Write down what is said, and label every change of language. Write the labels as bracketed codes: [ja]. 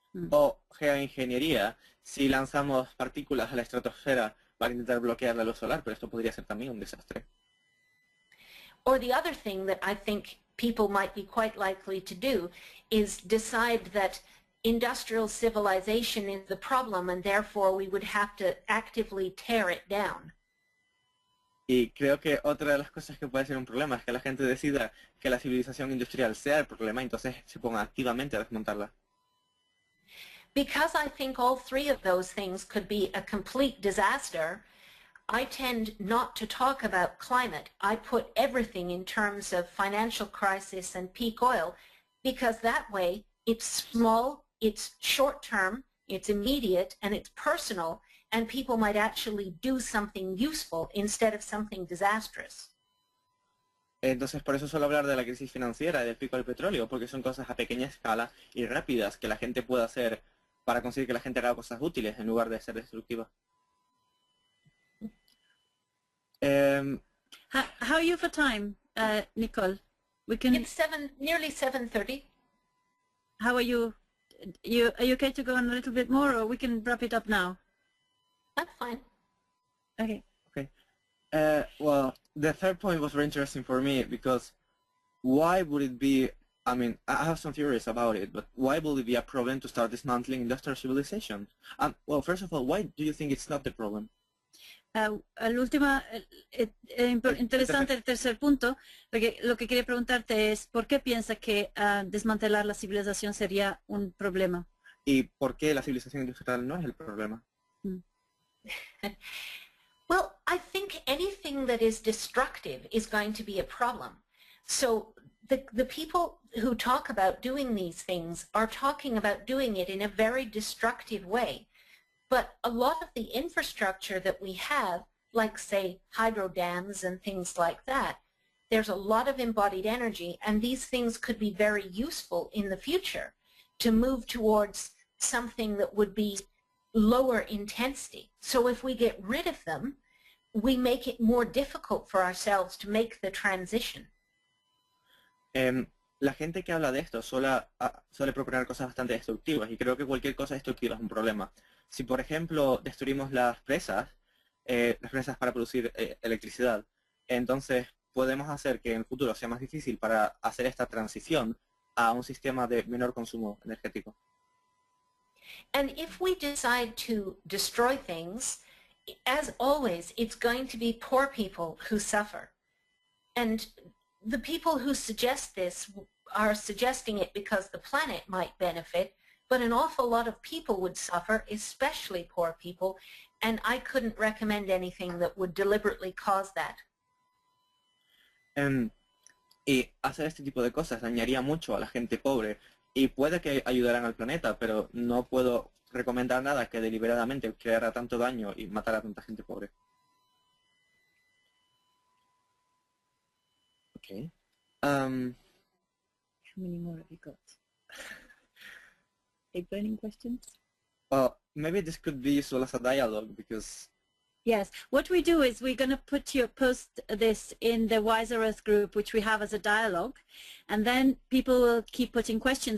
[es] O geoingeniería, si lanzamos partículas a la estratosfera para intentar bloquear la luz solar, pero esto podría ser también un desastre. [en] Or the other thing that I think people might be quite likely to do is decide that industrial civilization is the problem and therefore we would have to actively tear it down. [es] Y creo que otra de las cosas que puede ser un problema es que la gente decida que la civilización industrial sea el problema y entonces se ponga activamente a desmontarla. [en] Because I think all three of those things could be a complete disaster, I tend not to talk about climate. I put everything in terms of financial crisis and peak oil because that way it's small, it's short-term, it's immediate, and it's personal, and people might actually do something useful instead of something disastrous. [es] Entonces por eso suelo hablar de la crisis financiera y del pico del petróleo, porque son cosas a pequeña escala y rápidas que la gente puede hacer para conseguir que la gente haga cosas útiles en lugar de ser destructiva. [en] How are you for time, Nicole? We can. It's nearly 7:30. How are you? Are you okay to go on a little bit more, or we can wrap it up now? I'm fine. Okay. Okay. Well, the third point was very interesting for me because why would it be, I mean, I have some theories about it, but why would it be a problem to start dismantling industrial civilization? Well, first of all, why do you think it's not the problem? [es] El último, interesante el tercer punto, porque lo que quería preguntarte es ¿por qué piensas que desmantelar la civilización sería un problema? ¿Y por qué la civilización industrial no es el problema? [en] Well, I think anything that is destructive is going to be a problem. So the people who talk about doing these things are talking about doing it in a very destructive way. But a lot of the infrastructure that we have, like, say, hydro dams and things like that, there's a lot of embodied energy, and these things could be very useful in the future to move towards something that would be lower intensity. So if we get rid of them, we make it more difficult for ourselves to make the transition. [es] La gente que habla de esto suele proponer cosas bastante destructivas y creo que cualquier cosa destructiva es un problema. Si, por ejemplo, destruimos las presas para producir electricidad, entonces podemos hacer que en el futuro sea más difícil para hacer esta transición a un sistema de menor consumo energético. [en] And if we decide to destroy things, as always, it's going to be poor people who suffer. And the people who suggest this are suggesting it because the planet might benefit, but an awful lot of people would suffer, especially poor people, and I couldn't recommend anything that would deliberately cause that. [es] Y hacer este tipo de cosas dañaría mucho a la gente pobre y puede que ayudaran al planeta, pero no puedo recomendar nada que deliberadamente creara tanto daño y matara a tanta gente pobre. [en] Okay. How many more have you got? Any burning questions? Well, maybe this could be useful as a dialogue because Yes. What we do is we're going to post this in the Wiser Earth group, which we have as a dialogue, and then people will keep putting questions.